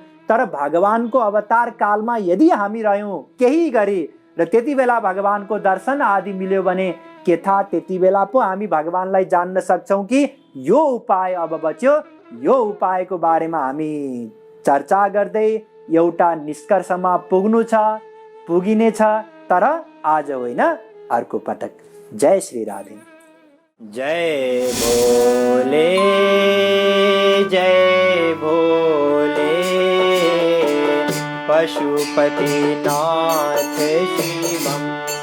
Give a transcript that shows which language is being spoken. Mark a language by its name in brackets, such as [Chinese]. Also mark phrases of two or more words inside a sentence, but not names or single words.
[Nepali] तर भगवानको अवतार कालमा यदि हामी रह्यौँ केही गरी र त्यति बेला भगवानको दर्शन आदि मिल्यो भने के थाहा त्यति बेला पो हामी भगवानलाई जान्न सक्छौँ कि यो उपाय अब बच्यो, यो उपायको बारेमा हामी चर्चा गर्दै एउटा निष्कर्षमा पुग्नु छ, पुगिनेछ, तर आज होइन अर्को पटक। जय श्री राधे। जय भोले, जय भोले, पशुपतिनाथ शिवम्।